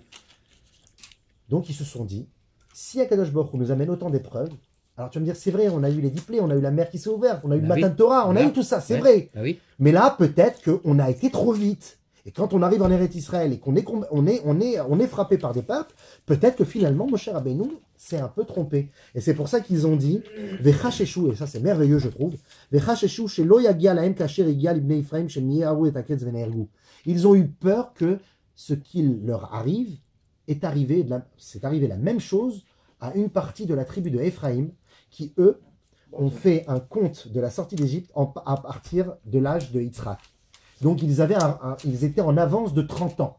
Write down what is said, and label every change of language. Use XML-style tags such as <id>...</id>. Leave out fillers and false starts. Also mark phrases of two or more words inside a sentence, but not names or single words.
<fr>Donc ils se sont dit, si Akadosh Baruch Hu nous amène autant d'épreuves, alors tu vas me dire, c'est vrai, on a eu les diplômes, on a eu la mer qui s'est ouverte, on a eu le matin de Torah, on a eu tout ça, c'est vrai. Oui. Mais là, peut-être qu'on a été trop vite. Et quand on arrive en Eretz Israël et qu'on est frappé par des peuples, peut-être que finalement, Moshe Rabbeinu s'est un peu trompé. Et c'est pour ça qu'ils ont dit, Vechasheshu, et ça c'est merveilleux, je trouve,</fr> <he>וחששו שלא יגיע להם כאשר יגיע לבני אפרים שמיהרו את הקץ ונהרגו.</he> <fr>Ils ont eu peur que ce qu'il leur arrive c'est arrivé la même chose à une partie de la tribu de Ephraïm, qui eux ont fait un compte de la sortie d'Égypte à partir de l'âge de Yitzhak. Donc ils étaient en avance de 30 ans.</fr>